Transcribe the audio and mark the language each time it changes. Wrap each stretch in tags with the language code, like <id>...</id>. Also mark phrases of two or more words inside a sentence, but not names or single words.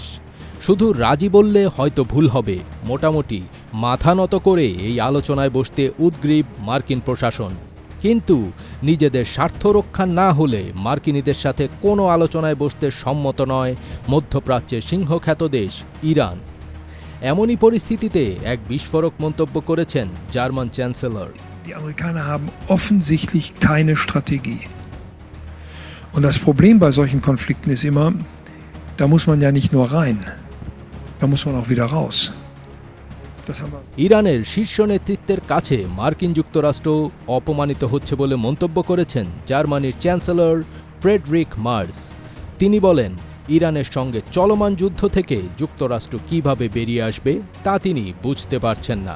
<bn>শুধু রাজি বললে হয়তো ভুল হবে, মোটামুটি মাথা নত করে এই আলোচনায় বসতে উদগ্রীব মার্কিন প্রশাসন। কিন্তু নিজেদের স্বার্থ রক্ষা না হলে মার্কিনীদের সাথে কোনো আলোচনায় বসতে সম্মত নয় মধ্যপ্রাচ্যের সিংহখ্যাত দেশ ইরান। এমনই পরিস্থিতিতে এক বিস্ফোরক মন্তব্য করেছেন জার্মান চ্যান্সেলর।</bn> <de>Die Amerikaner haben offensichtlich keine Strategie. Und das Problem bei solchen Konflikten ist immer, da muss man ja nicht nur rein, da muss man auch wieder raus.</de> <bn>ইরানের শীর্ষ নেতৃত্বের কাছে মার্কিন যুক্তরাষ্ট্র অপমানিত হচ্ছে বলে মন্তব্য করেছেন জার্মানির চ্যান্সেলর ফ্রেডরিক মার্জ। তিনি বলেন, ইরানের সঙ্গে চলমান যুদ্ধ থেকে যুক্তরাষ্ট্র কিভাবে বেরিয়ে আসবে তা তিনি বুঝতে পারছেন না।</bn>